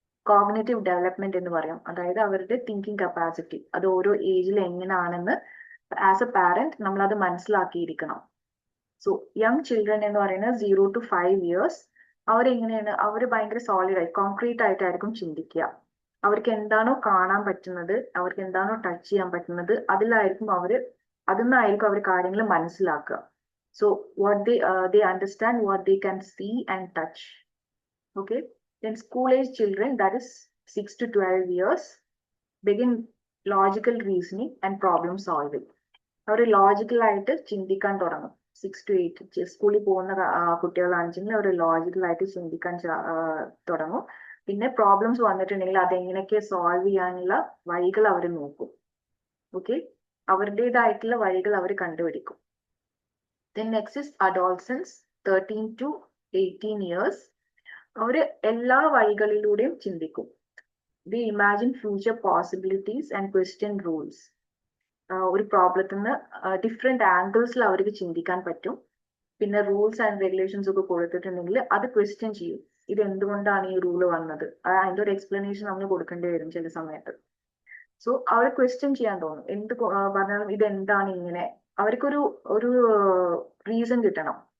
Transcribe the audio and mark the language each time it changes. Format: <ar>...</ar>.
<ml>Cognitive development എന്ന് പറയും, അതായത് അവരുടെ തിങ്കിങ് കപ്പാസിറ്റി അത് ഓരോ ഏജിൽ എങ്ങനെയാണെന്ന് ആസ് എ പാരന്റ് നമ്മൾ അത് മനസ്സിലാക്കിയിരിക്കണം. സോ യങ് ചിൽഡ്രൻ എന്ന് പറയുന്നത് 0 to 5 years അവരെങ്ങനെയാണ്, അവർ ഭയങ്കര സോളിഡ് ആയി കോൺക്രീറ്റ് ആയിട്ടായിരിക്കും ചിന്തിക്കുക. അവർക്ക് എന്താണോ കാണാൻ പറ്റുന്നത്, അവർക്ക് എന്താണോ ടച്ച് ചെയ്യാൻ പറ്റുന്നത്, അതിലായിരിക്കും അതിന്നായിരിക്കും അവർ കാര്യങ്ങൾ മനസ്സിലാക്കുക.</ml> <en>So what they understand what they can see and touch. Okay, then school age children, that is 6 to 12 years, begin logical reasoning and problem solving.</en> <ml>Our logical ആയിട്ട് ചിന്തിക്കാൻ തുടങ്ങും. 6 to 8 സ്കൂളിൽ പോകുന്ന കുട്ടികളാണെന്നുവെച്ചെങ്കിൽ അവർ ലോജിക്കൽ ആയിട്ട് ചിന്തിക്കാൻ തുടങ്ങും. പിന്നെ പ്രോബ്ലംസ് വന്നിട്ടുണ്ടെങ്കിൽ അതെങ്ങനെയൊക്കെ സോൾവ് ചെയ്യാനുള്ള വഴികൾ അവർ നോക്കും. ഓക്കെ, അവരുടേതായിട്ടുള്ള വഴികൾ അവർ കണ്ടുപിടിക്കും.</ml> <en>Then next is adolescents, 13 to 18 years.</en> <ml>അവർ എല്ലാ വഴികളിലൂടെയും ചിന്തിക്കും.</ml> <en>They imagine future possibilities and question rules.</en> <ml>ഒരു പ്രോബ്ലത്തിൽ നിന്ന് ഡിഫറെന്റ് ആംഗിൾസിൽ അവർക്ക് ചിന്തിക്കാൻ പറ്റും. പിന്നെ റൂൾസ് ആൻഡ് റെഗുലേഷൻസ് ഒക്കെ കൊടുത്തിട്ടുണ്ടെങ്കിൽ അത് ക്വസ്റ്റ്യൻ ചെയ്യും, ഇത് എന്തുകൊണ്ടാണ് ഈ റൂള് വന്നത്, അതിന്റെ ഒരു എക്സ്പ്ലനേഷൻ നമ്മൾ കൊടുക്കേണ്ടി വരും ചില സമയത്ത്. സോ അവർ ക്വസ്റ്റ്യൻ ചെയ്യാൻ തോന്നും, എന്ത് പറഞ്ഞാലും ഇതെന്താണ് ഇങ്ങനെ, അവർക്കൊരു റീസൺ കിട്ടണം.</ml>